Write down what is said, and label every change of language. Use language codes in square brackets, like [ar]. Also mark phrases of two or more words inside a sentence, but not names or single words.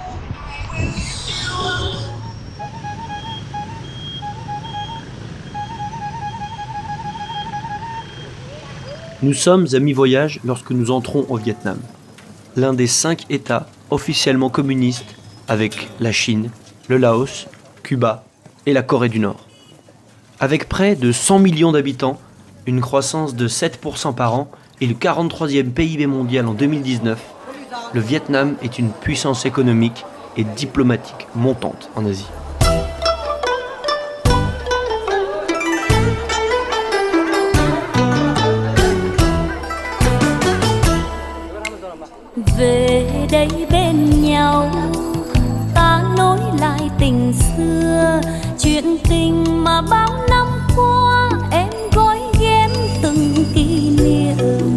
[fr] Nous sommes à mi-voyage lorsque nous entrons au Vietnam, l'un des 5 États officiellement communistes avec la Chine, le Laos, Cuba et la Corée du Nord. Avec près de 100 millions d'habitants, une croissance de 7% par an et le 43e PIB mondial en 2019, le Vietnam est une puissance économique et diplomatique montante en Asie. [vi] Về đây bên nhau, ta nối lại tình xưa, chuyện tình mà bao năm qua em gói ghém từng kỷ niệm.